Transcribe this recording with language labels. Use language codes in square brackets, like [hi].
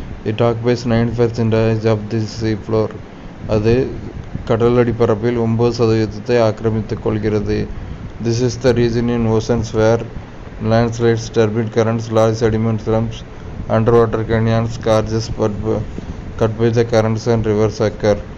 [en] It occupies 9% of the sea floor. [ta] அது கடலடி பரப்பில் 9% ஆக்கிரமித்துக் கொள்கிறது. [en] This is the region in oceans where landslides, turbid currents, large sediment slumps, underwater canyons, gorges cut by the currents and rivers occur.